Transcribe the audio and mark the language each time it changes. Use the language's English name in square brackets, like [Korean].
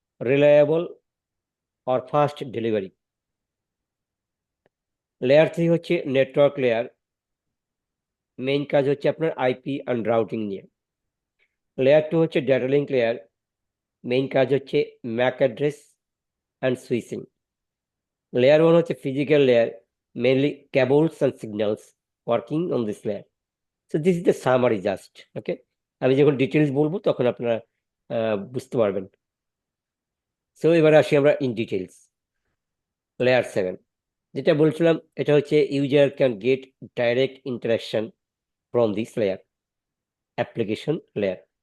[English] Reliable or fast delivery. [Bangla] Layer 3 হচ্ছে network layer. Main কাজ হচ্ছে আপনার আইপি অ্যান্ড রাউটিং নিয়ে। লেয়ার 2 হচ্ছে ডেটা লিঙ্ক লেয়ার। মেইন কাজ হচ্ছে Mac address [English] and switching. Layer 1 হচ্ছে physical layer, mainly cables and signals working on this layer. So this is the summary just, okay? [Bangla] আমি যখন ডিটেলস বলবো তখন আপনারা বুঝতে পারবেন। সো এবার আসি আমরা ইন ডিটেলস। লেয়ার 7 যেটা বলছিলাম, এটা হচ্ছে [English] user can get direct interaction from this layer, [Bangla] application layer.